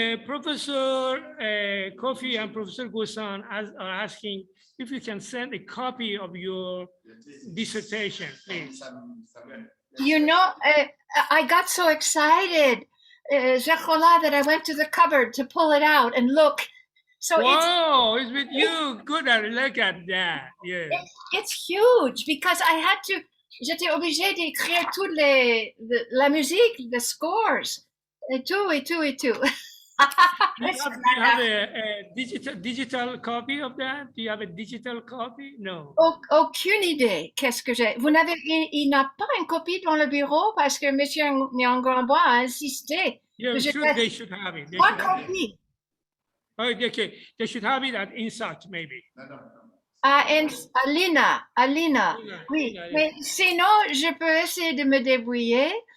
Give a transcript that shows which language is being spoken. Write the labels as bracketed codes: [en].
[en] Professor Koffi and Professor Gossan are asking if you can send a copy of your dissertation, please. You know, I got so excited, Zekrullah, that I went to the cupboard to pull it out and look. So it's with you. Good, look at that. Yeah. It's huge because I had to. [fr] J'étais obligée d'écrire toute la musique, [en] the scores, [fr] et tout. [en] Do you have a digital copy of that? Do you have a digital copy? No. [fr] Aucune idée. Qu'est-ce que j'ai? Il n'a pas une copie dans le bureau parce que M. Nyangorombois a insisté. [en] Yeah, they should have it. One copy. Okay, they should have it at Insight, maybe. [fr] Alina. Oui. Lina, Mais sinon, je peux essayer de me débrouiller.